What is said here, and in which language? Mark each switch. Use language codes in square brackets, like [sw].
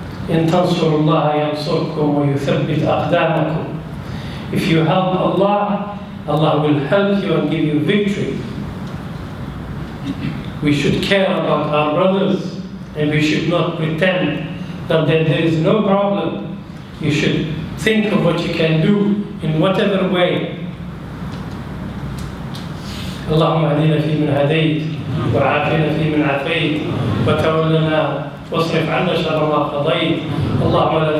[ar] إن تنصروا الله ينصركم ويثبت أقدامكم. [en] If you help Allah, Allah will help you and give you victory. We should care about our brothers and we should not pretend that there is no problem. You should think of what you can do in whatever way. [ar] اللهم اهدنا فيمن هديت وعافنا فيمن عافيت وتولنا واصرف عنا شر ما قضيت اللهم لا